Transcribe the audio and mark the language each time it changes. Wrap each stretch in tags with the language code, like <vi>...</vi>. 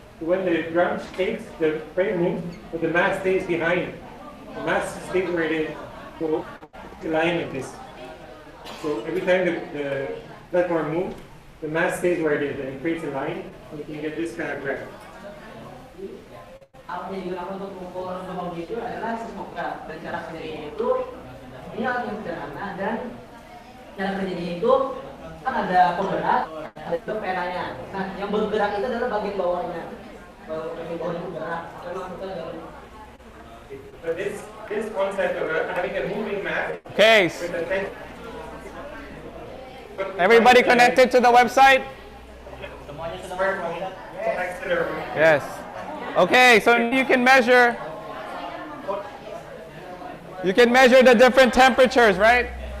<en>So when the ground shakes, the frame moves, but the mass stays behind. The mass stays where it is. So it's a line like this. So every time the platform moves, the mass stays where it is, and it creates a line, and you can get this kind of graph.</en> <id>Apa yang digunakan untuk mengukur lubang itu adalah seismograf, dan cara kerjanya itu ini alat yang sederhana, dan cara kerjanya itu kan ada penggerak, ada juga penanya. Nah, yang bergerak itu adalah bagian bawahnya. Bagian bawah itu bergerak. Memang kita</id> <en>So this concept of having a moving mass. Okay. With a ten- Everybody connected to the website? Yes. Okay, so you can measure the different temperatures, right?</en>